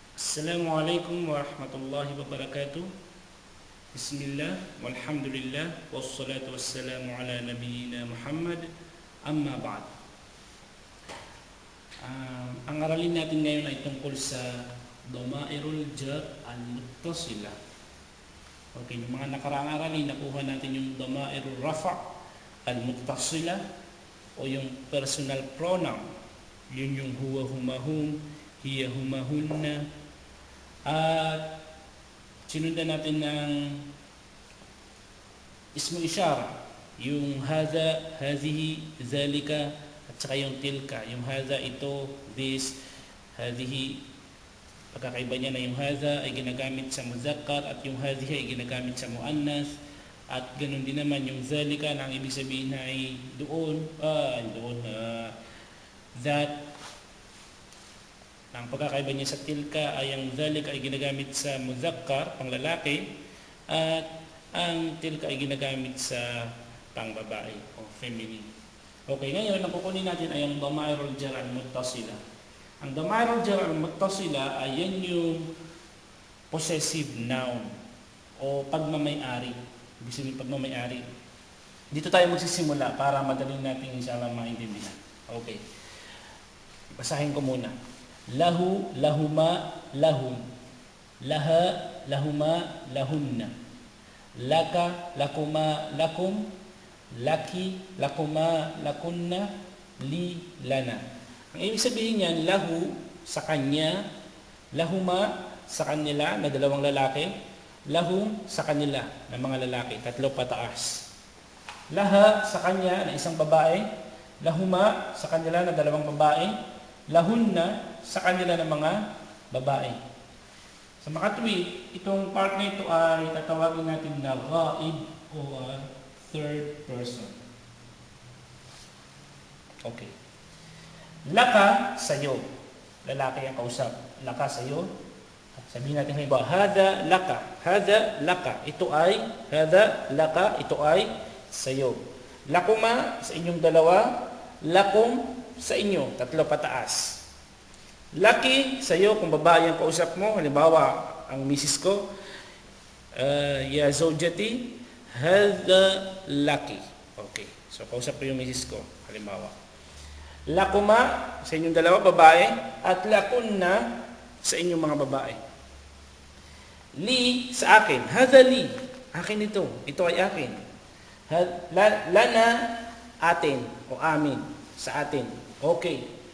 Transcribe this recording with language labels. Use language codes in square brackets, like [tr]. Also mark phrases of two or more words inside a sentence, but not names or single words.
[ar] السلام عليكم ورحمة الله وبركاته. بسم الله، والحمد لله، والصلاة والسلام على نبينا محمد، أما بعد. [tl] Ang aralin natin ngayon ay tungkol sa [ar] ضمائر الجر المتصلة. [tl] Okay, yung mga nakaraang aralin, nakuha natin yung [ar] ضمائر الرفع المتصلة [tl] o yung [en] personal pronoun. [tl] Yun yung [ar] هو، هما، هم، هي، هما، هن. [tl] At sinundan natin ng [ar] اسم إشارة, [tl] yung [ar] هذا، هذه، ذلك, [tl] at saka yung tilka. Yung hadha, ito, this, hadhihi, pagkakaiba niya na yung hadha ay ginagamit sa muzakkar at yung hadhihi ay ginagamit sa muannas. At ganun din naman yung zalika na ang ibig sabihin na ay that. Ang pagkakaiba niya sa tilka ay ang zalika ay ginagamit sa muzakkar, panglalaki, at ang tilka ay ginagamit sa pangbabae o feminine. Okay, ngayon ang kukunin natin ay ang [ar] ضمائر الجر المتصلة. [tl] Ang [ar] ضمائر الجر المتصلة [tl] ay yan yung possessive noun o pagmamay-ari. Ibig sabihin pagmamay-ari. Dito tayo magsisimula para madaling natin inshallah maintindihan. Okay. Basahin ko muna. [ar] له، لهما، لهم. لها، لهما، لهن. لك، لكما، لكم. Laki, لكما، لكن. لي، لنا. [tl] Ang ibig sabihin niyan, lahu, sa kanya. Lahuma, sa kanila, na dalawang lalaki. Lahum, sa kanila, na mga lalaki. Tatlo pataas. Laha, sa kanya, na isang babae. Lahuma, sa kanila, na dalawang babae. Lahunna, sa kanila ng mga babae. Sa makatwi, itong part na ito ay tatawagin natin na ghaib o third person. Okay. Laka, sa'yo. Lalaki ang kausap. Laka, sa'yo. Sabihin natin halimbawa, [ar] هذا، لك. هذا، لك. [tl] Ito ay, [ar] هذا، لك. [tl] Ito ay sa'yo. Lakuma, sa inyong dalawa. Lakum, sa inyo, tatlo pataas. Laki, sa iyo, kung babae ang kausap mo, halimbawa, ang misis ko, [ar] يا زوجتي، هذا لك. [tl] Okay, so kausap ko yung misis ko, halimbawa. Lakuma, sa inyong dalawa, babae, at lakunna, sa inyong mga babae. Li, sa akin, [ar] هذا لي, [tl] akin ito ay akin. Lana, atin, o amin, sa atin. Okay.